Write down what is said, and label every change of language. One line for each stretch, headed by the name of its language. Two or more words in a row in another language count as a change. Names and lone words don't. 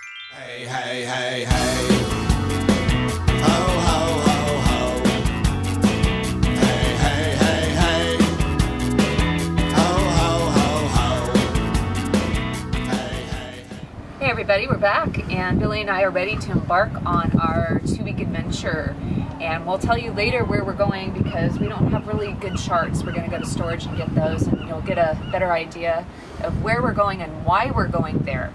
English: Hey, hey, hey, hey. Ho, ho, ho, ho. Hey, hey, hey, hey. Ho, ho, ho, ho. Hey, hey. Hey everybody, we're back, and Billy and I are ready to embark on our 2-week adventure. And we'll tell you later where we're going because we don't have really good charts. We're going to go to storage and get those, and you'll get a better idea of where we're going and why we're going there.